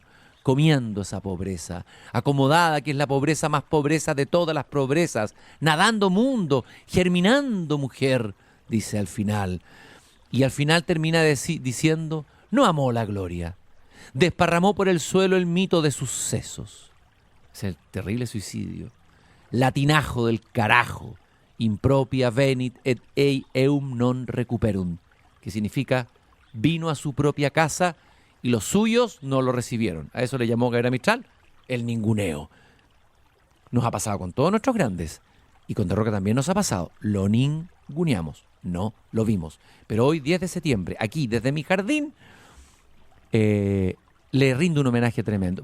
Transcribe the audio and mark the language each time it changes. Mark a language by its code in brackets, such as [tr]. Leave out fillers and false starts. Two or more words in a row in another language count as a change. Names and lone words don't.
[es] Comiendo esa pobreza, acomodada que es la pobreza más pobreza de todas las pobrezas, nadando mundo, germinando mujer, dice al final. Y al final termina diciendo: no amó la gloria, desparramó por el suelo el mito de sus sesos. Es el terrible suicidio. Latinajo del carajo, [la] impropia venit et ei eum non recuperunt, [es] que significa vino a su propia casa y los suyos no lo recibieron. A eso le llamó Gabriela Mistral el ninguneo. Nos ha pasado con todos nuestros grandes y con De Roca también nos ha pasado. Lo ninguneamos, no lo vimos. Pero hoy, 10 de septiembre, aquí desde mi jardín, le rindo un homenaje tremendo.